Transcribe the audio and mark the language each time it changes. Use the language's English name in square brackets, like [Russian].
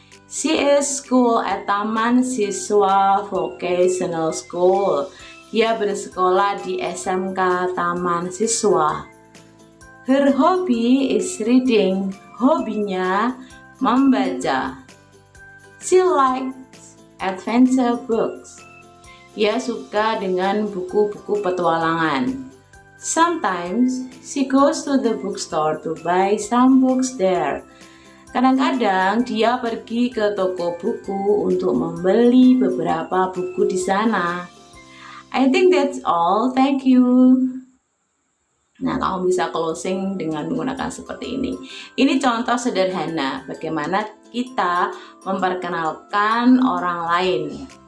[English] She is school at Taman Siswa Vocational School. [Indonesian] Dia bersekolah di SMK Taman Siswa. [English] Her hobby is reading. [Indonesian] Hobinya membaca. [English] She likes adventure books. [Indonesian] Dia suka dengan buku-buku petualangan. [English] Sometimes she goes to the bookstore to buy some books there. [Indonesian] Kadang-kadang dia pergi ke toko buku untuk membeli beberapa buku di sana. [English] I think that's all. Thank you. [Indonesian] Nah, kamu bisa closing dengan menggunakan seperti ini. Ini contoh sederhana bagaimana kita memperkenalkan orang lain.